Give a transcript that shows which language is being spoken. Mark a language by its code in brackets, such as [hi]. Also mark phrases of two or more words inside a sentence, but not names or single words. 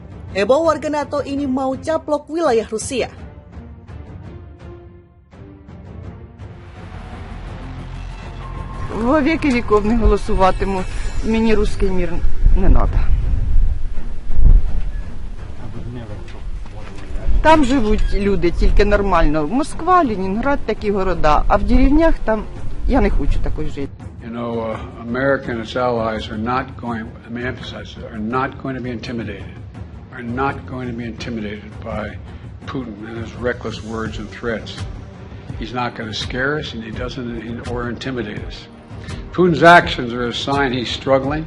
[id] Heboh warga NATO ini mau caplok wilayah Rusia. [uk] Во веки віков не голосуватиму. Мені руський мір не надо. Там живуть люди тільки нормально. Москва, Ленінград, такі города. А в деревнях там я не хочу такої жити. [en] You know, America and its allies are not going, let me emphasize, are not going to be intimidated. Are not going to be intimidated by Putin and his reckless words and threats. He's not going to scare us, and he doesn't, or intimidate us. Putin's actions are a sign he's struggling.